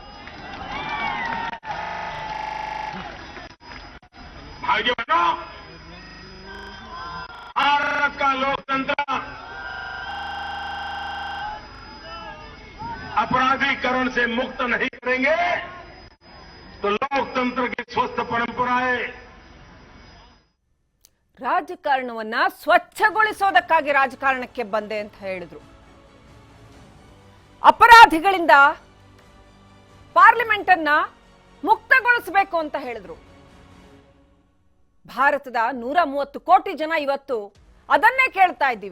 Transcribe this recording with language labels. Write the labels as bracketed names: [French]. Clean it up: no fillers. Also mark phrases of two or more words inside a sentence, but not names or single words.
[Hindi] भाइयों बहनों, भारत का लोकतंत्र अपराधीकरण से मुक्त नहीं करेंगे तो लोकतंत्र की स्वस्थ परंपराएं [Kannada] ರಾಜಕಾರಣವನ್ನ ಸ್ವಚ್ಛಗೊಳಿಸೋದಕ್ಕಾಗಿ ರಾಜಕಾರಣಕ್ಕೆ ಬಂದೆ ಅಂತ ಹೇಳಿದ್ರು. ಅಪರಾಧಿಗಳಿಂದ ಪಾರ್ಲಿಮೆಂಟ್ ಅನ್ನ ಮುಕ್ತಗೊಳಿಸಬೇಕು ಅಂತ ಹೇಳಿದ್ರು. ಭಾರತದ 130 ಕೋಟಿ ಜನ ಇವತ್ತು ಅದನ್ನೇ ಕೇಳ್ತಾ ಇದ್ದೀವಿ.